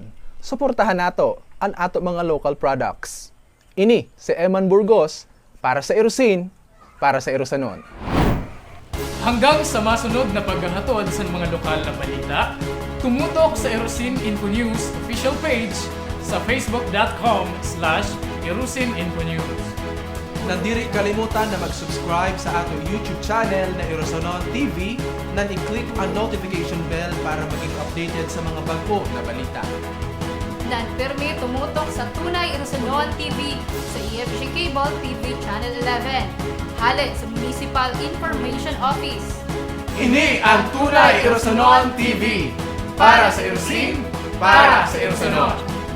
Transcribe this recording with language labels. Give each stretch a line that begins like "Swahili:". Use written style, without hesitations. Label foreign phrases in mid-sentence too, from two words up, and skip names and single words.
Southern Sorsoganon: Suportahan nato ang ato mga local products. Ini si Eman Burgos para sa Irusin, para sa Irusanon. Hanggang sa masunod na paghahatod sa mga lokal na balita, tumutok sa Irusin Info News
English: official page
Southern Sorsoganon: sa facebook.com/irusininfonews. Nandiri kalimutan na mag-subscribe sa atong YouTube channel na Irusanon TV na i-click ang
English: notification bell
Southern Sorsoganon: para maging updated sa mga bago na balita. Permi tumutok sa Tunay Irusanon TV sa EFG Cable TV Channel 11. Hali sa Municipal Information Office. Ini ang Tunay Irusanon TV para sa Irusin, para sa Irusanon.